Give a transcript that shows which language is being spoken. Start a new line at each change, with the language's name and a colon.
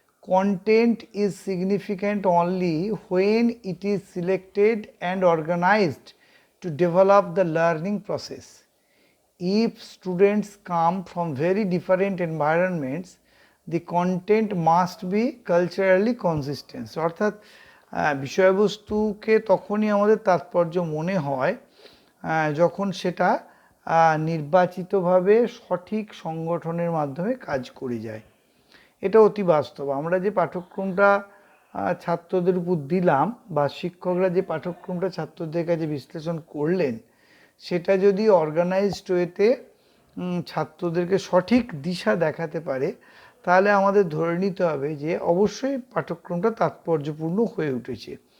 English: Content is significant only when it is selected and organised to develop the learning process. If students come from very different environments, the content must be culturally consistent.
Bangla: অর্থাৎ বিষয়বস্তুকে তখনই আমাদের তাৎপর্য মনে হয় যখন সেটা নির্বাচিতভাবে সঠিক সংগঠনের মাধ্যমে কাজ করে যায়। এটা অতি বাস্তব। আমরা যে পাঠ্যক্রমটা ছাত্রদের উপর দিলাম বা শিক্ষকরা যে পাঠ্যক্রমটা ছাত্রদের কাছে বিশ্লেষণ করলেন, সেটা যদি অর্গানাইজড ওয়েতে ছাত্রদেরকে সঠিক দিশা দেখাতে পারে, তাহলে আমাদের ধরে নিতে হবে যে অবশ্যই পাঠ্যক্রমটা তাৎপর্যপূর্ণ হয়ে উঠেছে।